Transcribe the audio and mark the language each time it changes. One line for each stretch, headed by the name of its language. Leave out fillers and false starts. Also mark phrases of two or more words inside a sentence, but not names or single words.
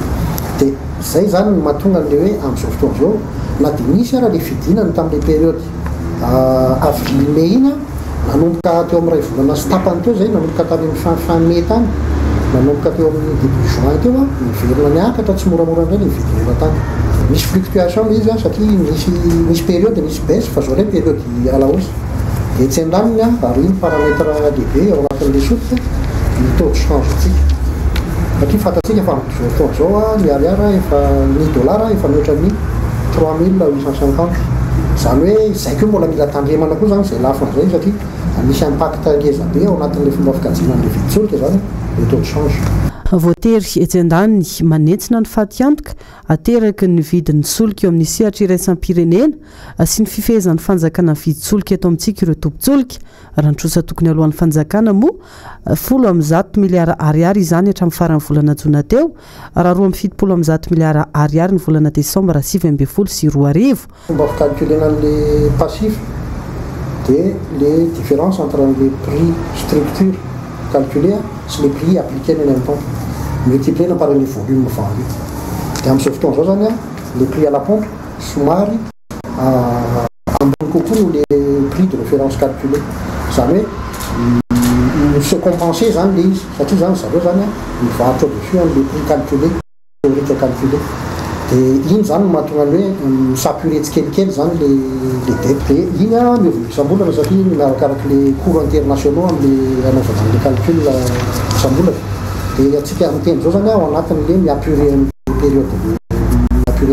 Malagasy: Dia izay zany no mahatonga an'le hoe amin'izao fotoana izao na dia nisy ara le fidinany tamin'le
French: période avril mai
Malagasy: iny nanomboka teo amin'ny ray volana sy tapany teo zay nanomboka tany amin'ny
French: fin mai
Malagasy: tany nanomboka teo amin'ny
French: début juin
Malagasy: teo miverina niakatra tsy moramora indray ny vidin'olona tany. Misy fluctuation izy satria misy période misy baisse fa zao indray période
French: à la hausse.
Malagasy: Dia tsy andraminy ary iny paramètre lehibe ao anatin'le solika ny
French: taux de change
Malagasy: antsika. satria fantatsika fa amin'izao fotoana zao ny ariara efa ny dollara efa mihoatra ny 3850 zany hoe izay koa mbola mila tandremana koa zany zay lafo an'izay satria misy impact ngeza be ao anatin'le fomba fikajianan'le viditsolika zany le
French: taux de change.
Malagasy: voatery etsy-andaniny manentsina ny faty antoka ateraky ny vidin'ny solika eo amin'ny sehatra iraisam-pirenena sy ny fifehezan'ny fanjakana ny viditsolika eto amintsika ireo tompotsolika raha nitrosa tokony alohan'ny fanjakana moa 10 miliara ariary izany hatramin'ny faran'ny volana jona teo raha 2 miliara ariary ny volana desambra 2020 sy 2020. Fomba fikalkulena an'le
French: passif dia les différences entre les prix structure calculés sy les prix appliqués en même temps multiplié par les volumes vendus.
Malagasy: Dia amin'izao fotoana zao zany
French: les prix à la pompe
Malagasy: somary ambony kokoa no
French: les prix de référence
Malagasy: calculés zany hoe
French: se compenser
Malagasy: zany le izy satria zany zareo zany mivarotra
French: au-dessus les prix calculés théorique calculé
Malagasy: dia iny zany mahatonga ny hoe misapuré tsikelikely zany le dette dia iny miovaova isam-bolana satria miarakaraky le
French: cours internationaux
Malagasy: amin'le anaovana an'le calcul isam-bolana dia atsika miteny zao zany ao anatin'le miapuré période miapuré